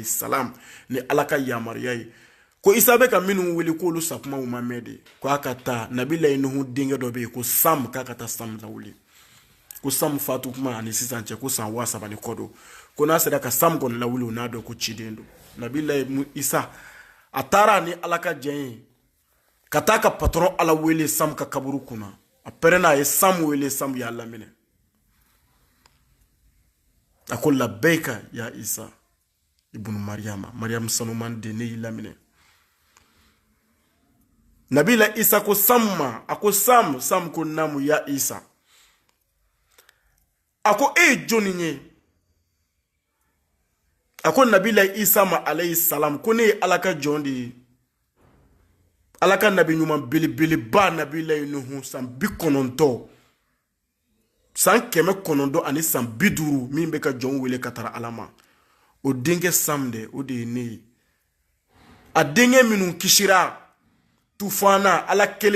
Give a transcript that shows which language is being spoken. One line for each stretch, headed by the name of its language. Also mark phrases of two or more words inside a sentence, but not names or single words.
Bambara: salam ni ala ka yamaruya ye ko isa bɛ ka minnu wele k'olu sakumaw ma mɛn de k'a ka taa nabila nuhu denkɛ dɔ bɛ yen ko sam k'a ka taa sam lawuli ko sam fatu kuma ani sisan cɛ ko san 3 ni kɔ don ko n'a sera ka sam kɔni lawuli o n'a dɔn ko ciden don nabila isa a taara ni ala ka jɛn ye ka taa ka patron ala wele sam ka kaburu kunna a pɛrɛnna a ye sam wele sam y'a laminɛ a ko
Arabic: لبيك يا عيسى ابن مريم
Bambara: sanuman den ne y'i laminɛ nabila isa ko sam ma a ko sam ko namu ya isa a ko e ye jɔnni ye a ko nabila isa ma
Arabic: عليه السلام
Bambara: ko ne ye ala ka jɔn de ye ala ka nabi ɲuman belebeleba nabila nuhu san 90 san 900 ani san 50 min bɛ ka jɔn wele ka tara ala ma o denkɛ sam de o de ye ne ye a denkɛ minnu kisira tufana ala kelen